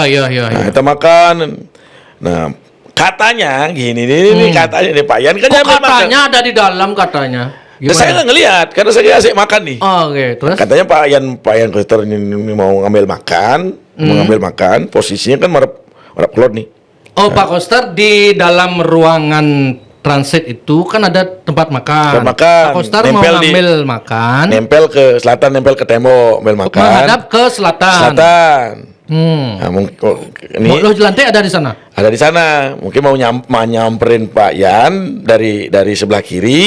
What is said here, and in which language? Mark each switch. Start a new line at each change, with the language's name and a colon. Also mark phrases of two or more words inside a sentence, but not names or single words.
Indonesian: Nah, kita makan. Nah, katanya gini nih katanya nih Pak Yan kan katanya ada di dalam katanya. Saya nggak ngelihat karena saya asik makan nih. Terus katanya Pak Yan Koster ini mau ngambil makan, posisinya kan
Balinese: marap kelot
Indonesian: nih. Pak Koster di dalam ruangan transit itu kan ada tempat makan. Pak Koster mau ngambil makan. Nempel ke selatan, nempel ke tembok, ambil makan. Menghadap ke selatan. Nah, ini Mok Loh Jelantik ada di sana. Ada di sana. Mungkin mau nyamperin Pak Yan dari sebelah kiri.